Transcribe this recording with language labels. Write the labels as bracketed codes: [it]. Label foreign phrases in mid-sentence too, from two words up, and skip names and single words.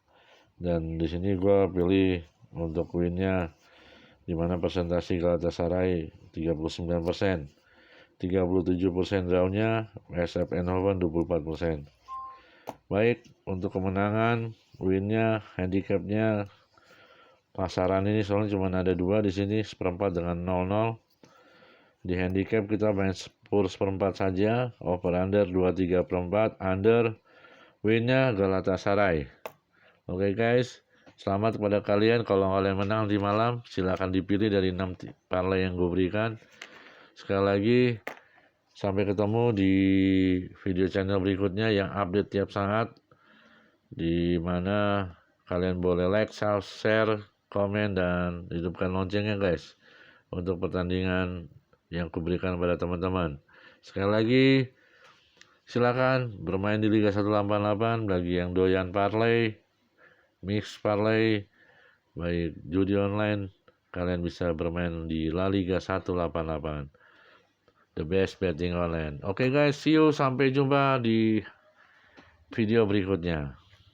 [id] Dan di sini gue pilih untuk winnya, di mana presentasi Galatasaray 39%, 37% drawnya, PSV Eindhoven 24%. Baik, untuk kemenangan, winnya, handicapnya, pasaran ini soalnya cuma ada 2 di sini, 1/4 dengan 0-0. Di handicap kita main purs 1/4 saja, [en] over under [id] 23/4, under, winnya Galatasaray. Oke guys, selamat kepada kalian. Kalau kalian menang di malam, silahkan dipilih dari 6 parlay yang gue berikan. Sekali lagi, sampai ketemu di video channel berikutnya yang update tiap saat, di mana kalian boleh [en] like, share, [id] komen, dan hidupkan loncengnya guys, untuk pertandingan yang kuberikan pada teman-teman. Sekali lagi, silakan bermain di Liga 188 bagi yang doyan parlay, mix parlay, baik judi online, kalian bisa bermain di La Liga 188, [en] the best betting online. Oke guys, see you, [id] sampai jumpa di video berikutnya.